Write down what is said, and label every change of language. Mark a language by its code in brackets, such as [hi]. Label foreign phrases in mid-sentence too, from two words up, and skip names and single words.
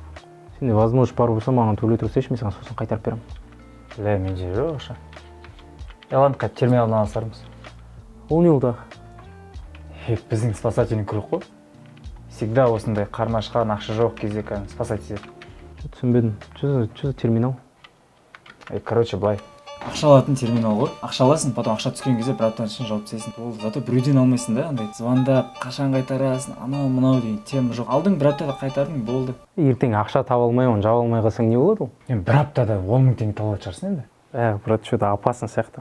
[kk] Сенде возможность бар болса маған төлей тұрсайшы, мен саған сосын қайтарып беремін. Менде жоқ ақша. Ладно, терминалдан алсармыз. Ол не болды? Біздің [ru] спасательный круг [kk] қой. Всегда осындай қарны ашқан ақша жоқ кезде спасать етеді. Түсінбедім. [ru] Что за терминал? Короче, былай. [kk] Ақша алатын терминал ғой. Ақша аласың, потом ақша түскен кезде бір аптадан кейін жауап тастайсың. Ол зато біреуден алмайсың да, андай звондап, қашан қайтарасың, анау мынау деген тема жоқ. Алдың бір аптада қайтардың, болды. Ертең ақша таба алмай, оны жаба алмай қалсаң не болады ол? Бір аптада 10 мың теңге табылатын шығарсың енді. [ru] Брат, что-то опасно сияқты.